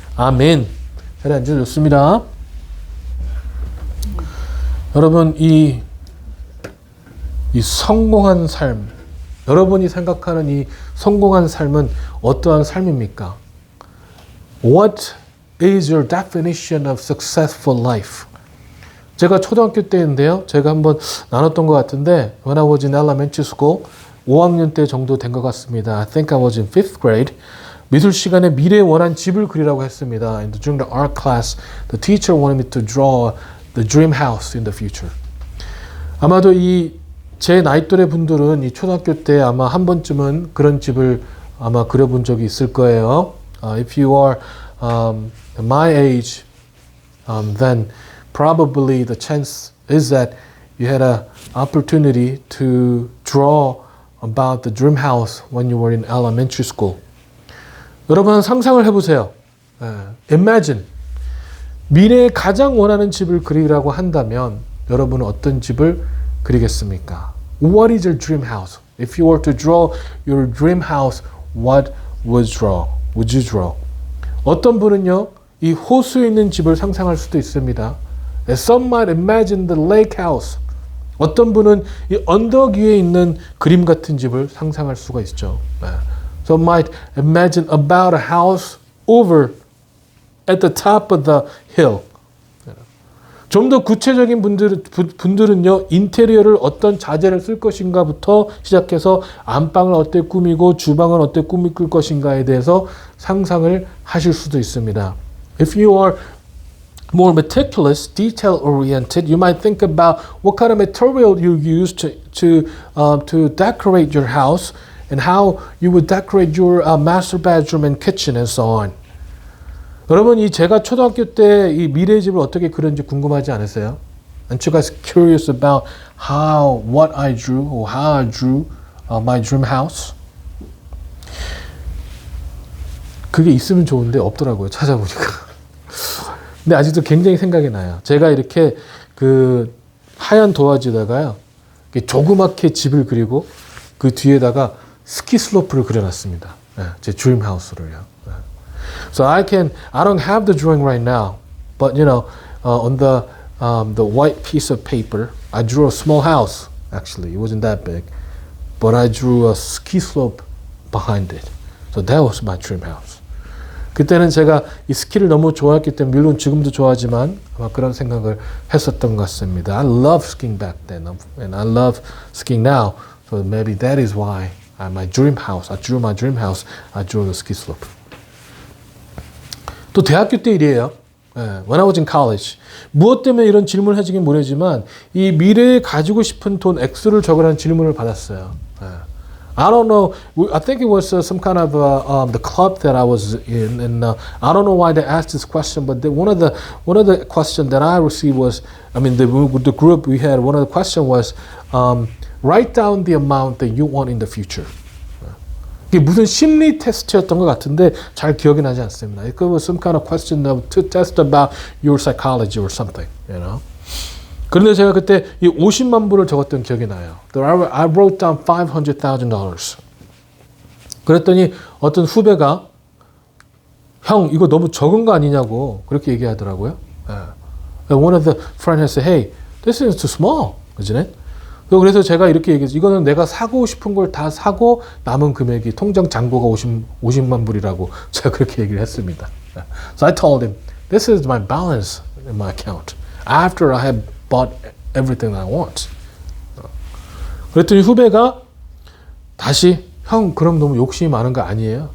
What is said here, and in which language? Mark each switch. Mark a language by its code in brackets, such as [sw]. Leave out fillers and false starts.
[ko] 아멘. 자리에 앉으셨습니다. 여러분 이 성공한 삶, 여러분이 생각하는 이 성공한 삶은 어떠한 삶입니까? [en] What is your definition of successful life? [ko] 제가 초등학교 때인데요. 제가 한번 나눴던 것 같은데 [en] when I was in elementary school [ko] 5학년 때 정도 된 것 같습니다. [en] I think I was in 5th grade. [ko] 미술 시간에 미래에 원한 집을 그리라고 했습니다. [en] And during the art class, the teacher wanted me to draw the dream house in the future. [ko] 아마도 제 나이 또래 분들은 이 초등학교 때 아마 한 번쯤은 그런 집을 아마 그려본 적이 있을 거예요. [en] If you are my age, then probably the chance is that you had an opportunity to draw about the dream house when you were in elementary school. [ko] 여러분 상상을 해보세요. [en] Imagine [ko] 미래에 가장 원하는 집을 그리라고 한다면 여러분은 어떤 집을 그리겠습니까? [en] What is your dream house? If you were to draw your dream house, what would you draw? [ko] 어떤 분은요, 이 호수에 있는 집을 상상할 수도 있습니다. [en] Some might imagine the lake house. [ko] 어떤 분은 이 언덕 위에 있는 그림 같은 집을 상상할 수가 있죠. [en] Some might imagine about a house over at the top of the hill. [ko] 좀 더 구체적인 분들은요, 인테리어를 어떤 자재를 쓸 것인가부터 시작해서 안방을 어떻게 꾸미고 주방을 어떻게 꾸밀 것인가에 대해서 상상을 하실 수도 있습니다. [en] If you are more meticulous, detail-oriented, you might think about what kind of material you use to decorate your house and how you would decorate your master bedroom and kitchen and so on. [ko] 여러분 제가 초등학교 때 이 미래의 집을 어떻게 그렸는지 궁금하지 않으세요? [en] Aren't you guys curious about what I drew or how I drew my dream house? [ko] 그게 있으면 좋은데 없더라고요. 찾아보니까. 근데 아직도 굉장히 생각이 나요. 제가 이렇게 그 하얀 도화지에다가요, 조그맣게 집을 그리고 그 뒤에다가 스키 슬로프를 그려놨습니다. 제 드림 하우스를요. [en] So I don't have the drawing right now, but on the white piece of paper, I drew a small house. Actually, it wasn't that big, but I drew a ski slope behind it. So that was my dream house. [ko] 그때는 제가 이 스키를 너무 좋아했기 때문에, 물론 지금도 좋아하지만 아마 그런 생각을 했었던 것 같습니다. [en] I love skiing back then, and I love skiing now. So maybe that is why my dream house, I drew my dream house, I drew the ski slope. [ko] 또 대학교 때 일이에요. [en] When I was in college. [ko] 무엇 때문에 이런 질문을 해주긴 모르지만 이 미래에 가지고 싶은 돈 액수를 적으라는 질문을 받았어요. [en] I don't know. I think it was some kind of the club that I was in, and I don't know why they asked this question. But one of the question that I received was, I mean, the group we had, one of the question was, write down the amount that you want in the future. [ko] 이게 무슨 심리 테스트였던 것 같은데 잘 기억이 나지 않습니다. [en] It was some kind of question to test about your psychology or something, [ko] 그런데 제가 그때 이 50만 불을 적었던 기억이 나요. [en] I wrote down $500,000. [ko] 그랬더니 어떤 후배가 형 이거 너무 적은 거 아니냐고 그렇게 얘기하더라고요. [en] One of the friends said, hey, this is too small, isn't it? [ko] 그래서 제가 이렇게 얘기했어요. 이거는 내가 사고 싶은 걸 다 사고 남은 금액이 통장 잔고가 50만 불이라고 제가 그렇게 얘기를 했습니다. [en] So I told him, this is my balance in my account after I have bought everything I want. [ko] 그랬더니 후배가 다시 형 그럼 너무 욕심이 많은 거 아니에요?